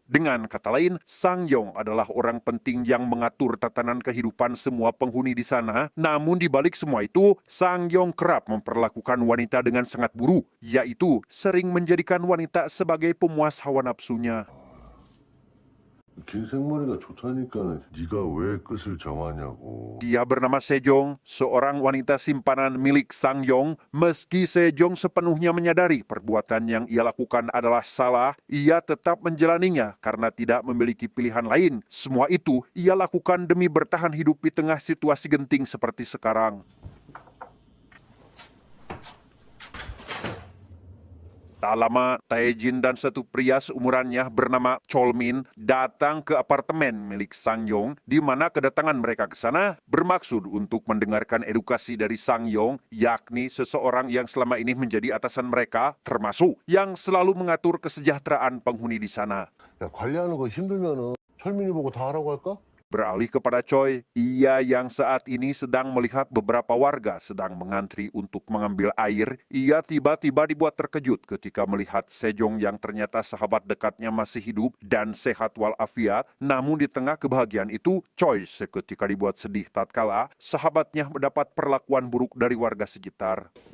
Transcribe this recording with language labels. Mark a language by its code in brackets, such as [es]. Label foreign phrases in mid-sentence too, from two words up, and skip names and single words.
[id] Dengan kata lain, Sang Yong adalah orang penting yang mengatur tatanan kehidupan semua penghuni di sana. Namun di balik semua itu, Sang Yong kerap memperlakukan wanita dengan sangat buruk, yaitu sering menjadikan wanita sebagai pemuas hawa nafsunya. [ko] 긴 생머리가 좋다니까 네가 왜 끝을 정하냐고. [id] Dia bernama Sejong, seorang wanita simpanan milik Sang Yong. Meski Sejong sepenuhnya menyadari perbuatan yang ia lakukan adalah salah, ia tetap menjalaninya karena tidak memiliki pilihan lain. Semua itu ia lakukan demi bertahan hidup di tengah situasi genting seperti sekarang. Tak lama, Tae-jin dan satu pria seumurannya bernama Chol-min datang ke apartemen milik Sang Yong, di mana kedatangan mereka ke sana bermaksud untuk mendengarkan edukasi dari Sang Yong, yakni seseorang yang selama ini menjadi atasan mereka, termasuk yang selalu mengatur kesejahteraan penghuni di sana. [ko] 야, 관리하는 거 힘들면은 철민이 보고 다 하라고 할까? [id] Beralih kepada Choi, ia yang saat ini sedang melihat beberapa warga sedang mengantri untuk mengambil air, ia tiba-tiba dibuat terkejut ketika melihat Sejong yang ternyata sahabat dekatnya masih hidup dan sehat walafiat. Namun di tengah kebahagiaan itu, Choi seketika dibuat sedih tatkala sahabatnya mendapat perlakuan buruk dari warga sekitar.